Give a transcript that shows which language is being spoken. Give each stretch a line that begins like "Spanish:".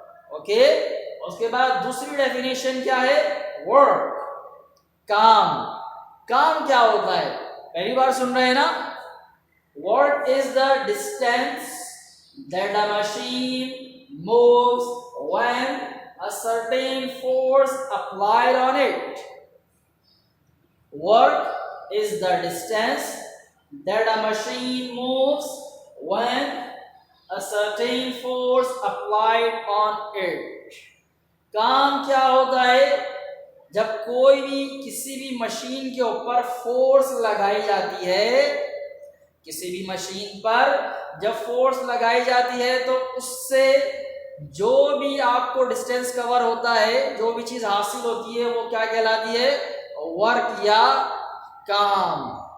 Urdu: Okay, اس کے بعد دوسری ڈیفینیشن کیا ہے؟ ورک۔ کام۔ کام کیا ہوتا ہے؟ پہلی بار سن رہے ہیں نا؟
English: What is the distance that a machine moves when a certain force applied on it? Work is the distance that a machine moves when a certain force applied on it.
Urdu: کام کیا ہوتا ہے؟ جب کوئی بھی کسی بھی مشین کے اوپر فورس لگائی جاتی ہے، کسی بھی مشین پر جب فورس لگائی جاتی ہے تو اس سے جو بھی آپ کو ڈسٹینس کور ہوتا ہے، جو بھی چیز حاصل ہوتی ہے وہ کیا کہلاتی ہے؟ ورک یا کام۔